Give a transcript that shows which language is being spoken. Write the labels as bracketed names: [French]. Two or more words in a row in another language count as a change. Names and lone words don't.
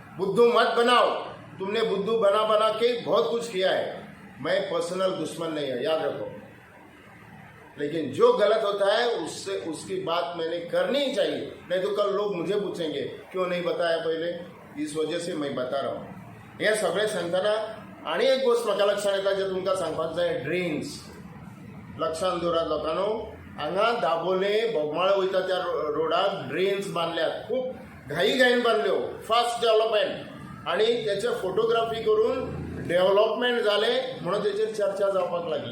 [Hindi] तुमने बुद्धू बना के बहुत कुछ किया है. मैं पर्सनल दुश्मन नहीं है, याद रखो। लेकिन जो गलत होता है उससे उसकी बात मैंने करनी ही चाहिए, नहीं तो कल लोग मुझे पूछेंगे क्यों नहीं बताया पहिले। इस वजह से मैं बता रहा हूँ। [Konkani] हे सगळे सांगताना आणि एक गोष्ट म्हाका लक्षात येता जे तुमकां सांगपाक जाय, ड्रेन्स लक्षात दवरात लोकांनो। हांगा दाबोले बोगमाळो वयता त्या रोडाक ड्रेन्स बांदल्यात, खूप घाईन बांदल्यो, [English] fast development, [Konkani] आणि त्याचे फोटोग्राफी करून डेव्हलपमेंट जाले म्हणून तेचेर चर्चा जावपाक लागली।